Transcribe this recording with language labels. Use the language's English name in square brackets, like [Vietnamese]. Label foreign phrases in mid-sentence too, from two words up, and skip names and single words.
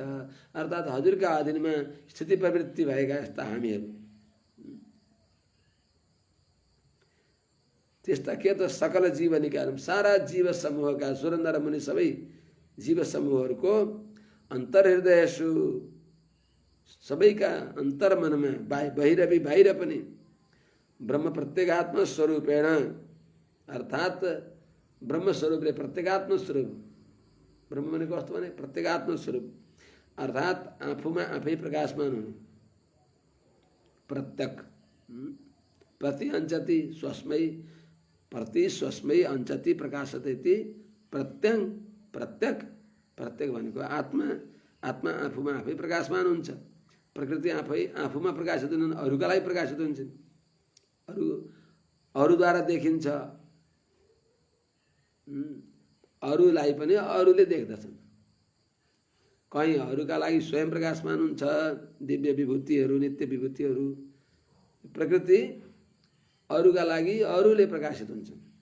[Nepali] अर्थात् हजुरका अधीनमा स्थिति प्रवृत्ति भएका यस्ता हामीहरू, त्यस्ता के त सकल जीवनिका सारा जीव समूहका सुरन्दर मुनि सबै जीव समूहहरूको अन्तर्हृदयसु, सबैका अन्तर्मनमा बाहिर बाहिर पनि [Sanskrit] ब्रह्म प्रत्यगात्म स्वरूपेण [Nepali] अर्थात् ब्रह्म स्वरूपले प्रत्यगात्म स्वरूप, ब्रह्म भनेको कस्तो भने प्रत्यगात्म स्वरूप अर्थात् आफूमा आफै प्रकाशमान हुने, [Sanskrit] प्रत्यक प्रति अञ्चति स्वस्मै, प्रति स्वस्मै अञ्चति प्रकाशते प्रत्यङ प्रत्यक, [Nepali] प्रत्यक भनेको आत्मा, आत्मा आफूमा आफै प्रकाशमान हुन्छ, प्रकृति आफै आफूमा प्रकाशित हुन्छन्, अरूका लागि प्रकाशित हुन्छन्, अरूद्वारा देखिन्छ, अरूलाई पनि अरूले देख्दछन्, कहीँ अरूका लागि स्वयं प्रकाशमान हुन्छ, दिव्य विभूतिहरू, नित्य विभूतिहरू, प्रकृति अरूका लागि अरूले प्रकाशित हुन्छन्।